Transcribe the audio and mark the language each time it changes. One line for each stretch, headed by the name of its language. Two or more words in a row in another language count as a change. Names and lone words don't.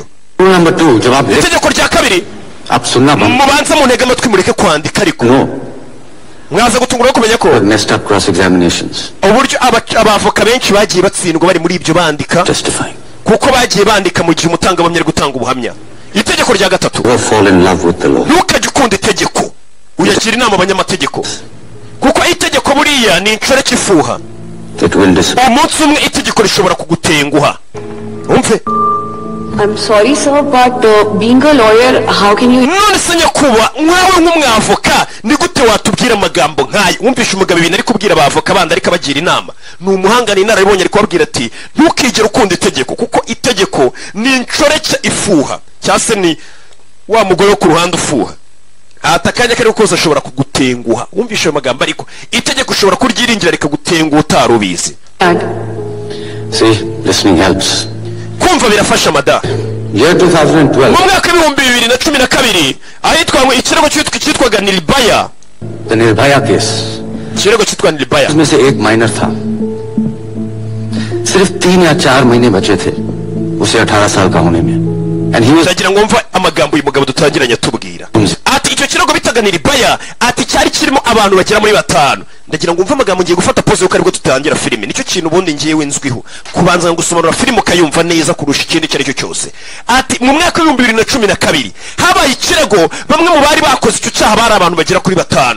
Kinyarwanda: Itegeko rya kabiri, mubanza mu ntege amatwi mureke kwandika, ariko mwaza gutungura kumenya ko uburyo abavoka benshi bagiye batsindwa bari muri ibyo bandika, kuko bagiye bandika mu gihe umutangabuhamya ari gutanga ubuhamya. Itegeko rya gatatu, ntukajye ukunda itegeko, uyagira inama abanyamategeko, kuko itegeko buriya ni inshoreke ifuha. Umunsi umwe itegeko rishobora kugutenguha. Umve,
English: I'm sorry sir, but being a lawyer, how can you...
Kinyarwanda: none se nyakuba nkawe nk'umwavoka ni gute watubwira amagambo nk'ayo? Wumvishe umugabo ibintu ari kubwira abavoka bandi ariko abagira inama. Ni umuhanga, ni inararibonye, ari kubabwira ati ntukigere ukunda itegeko, kuko itegeko ni inshoreke ifuha, cyangwa se ni wa mugore wo ku ruhande ufuha. Atakanya kari kose ashobora kugutenguha. Wumvishe ayo magambo, ariko itegeko ushobora kuryiringira rikagutenguha utarubizi.
English: See, listening helps.
Kinyarwanda: Kumva birafasha mada.
English: Year 2012.
Kinyarwanda: Mu mwaka w'ibihumbi 2012 ahitwa ngo ikirego cyitwaga Nirbhaya.
English: The Nirbhaya case.
Kinyarwanda: Ikirego cyitwa Nirbhaya.
Hindi: इसमें से एक माइनर था. सिर्फ 3 या 4 महीने बचे थे उसे 18 साल का होने में.
English: And he was...
Kinyarwanda: Ndagira ngo mva amagambo uyu mugabo dutangiranye atubwira. Ati icyo kirego bitaga Nirbhaya, ati cyari kirimo abantu bagera muri 5. Ndagira ngo mva amagambo ngiye gufata pause yuko ariko tutangira filime. Nicyo kintu ubundi ngiyewe nzwiho, kubanza ngusobanura filime ukayumva neza kurusha ikindi cyari cyo cyose. Ati mu mwaka wa 2012 habaye ikirego, bamwe mu bari bakoze icyo cyaha bari abantu bagera kuri 5.